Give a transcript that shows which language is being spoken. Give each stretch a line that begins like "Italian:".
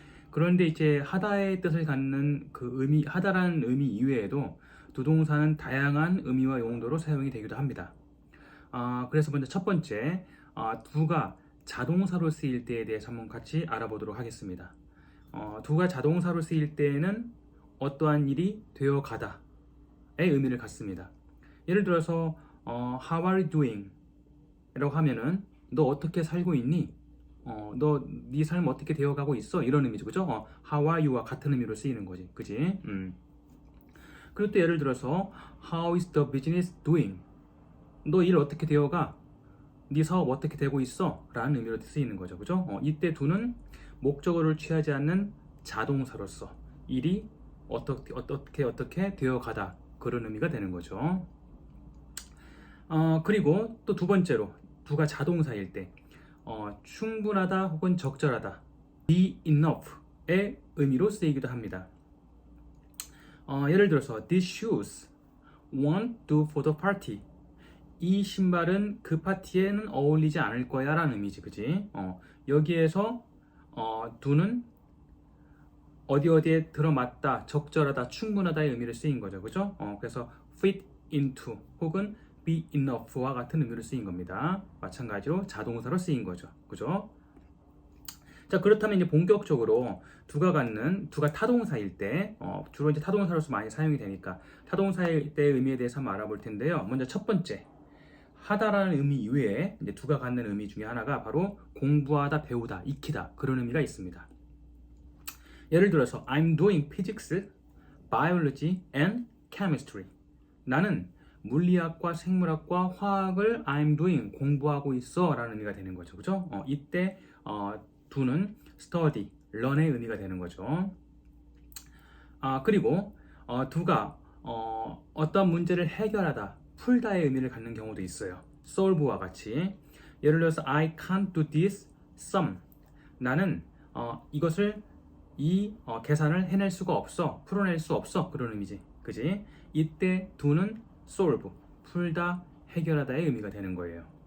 Korean: 그런데 이제 하다의 뜻을 갖는 하다라는 의미 이외에도 두 동사는 다양한 의미와 용도로 사용이 되기도 합니다. 그래서 먼저 첫 번째, 두가 자동사로 쓰일 때에 대해서 한번 같이 알아보도록 하겠습니다. 두가 자동사로 쓰일 때에는 어떠한 일이 되어 가다의 의미를 갖습니다.
English: 예를 들어서 How are you doing?
Korean: 라고 하면은 너 어떻게 살고 있니? 너 네 삶 어떻게 되어가고 있어? 이런 의미죠, 그죠?
English: How are you
Korean: 와 같은 의미로 쓰이는 거지, 그지?
English: 그리고 또 예를 들어서 How is the business doing?
Korean: 너 일 어떻게 되어가? 네 사업 어떻게 되고 있어? 라는 의미로 쓰이는 거죠, 그죠? 이때 두는 목적어를 취하지 않는 자동사로서 일이 어떻게 되어가다 그런 의미가 되는 거죠. 그리고 또 두 번째로 두가 자동사일 때 충분하다 혹은 적절하다
English: be enough
Korean: 의 의미로 쓰이기도 합니다.
English: 예를 들어서 These shoes won't do for the party.
Korean: 이 신발은 그 파티에는 어울리지 않을 거야 라는 의미지, 그지? 여기에서 do는 어디에 들어맞다, 적절하다, 충분하다의 의미를 쓰인 거죠, 그죠? 그래서
English: fit into
Korean: 혹은
English: be enough
Korean: 와 같은 의미로 쓰인 겁니다. 마찬가지로 자동사로 쓰인 거죠, 그죠? 자, 그렇다면 이제 본격적으로 두가 타동사일 때, 주로 이제 타동사로서 많이 사용이 되니까 타동사일 때의 의미에 대해서 한번 알아볼 텐데요. 먼저 첫 번째, 하다라는 의미 이외에 이제 두가 갖는 의미 중에 하나가 바로 공부하다, 배우다, 익히다 그런 의미가 있습니다.
English: 예를 들어서 I'm doing physics, biology and chemistry.
Korean: 나는 물리학과 생물학과 화학을
English: I'm doing
Korean: 공부하고 있어 라는 의미가 되는 거죠, 그죠? 이때 do는
English: study, learn
Korean: 의 의미가 되는 거죠. 그리고 do가 어떤 문제를 해결하다, 풀다의 의미를 갖는 경우도 있어요. solve와 같이.
English: 예를 들어서 I can't do this sum.
Korean: 나는 이것을 계산을 해낼 수가 없어, 풀어낼 수 없어 그런 의미지, 그지? 이때 do는 solve, 풀다, 해결하다의 의미가 되는 거예요.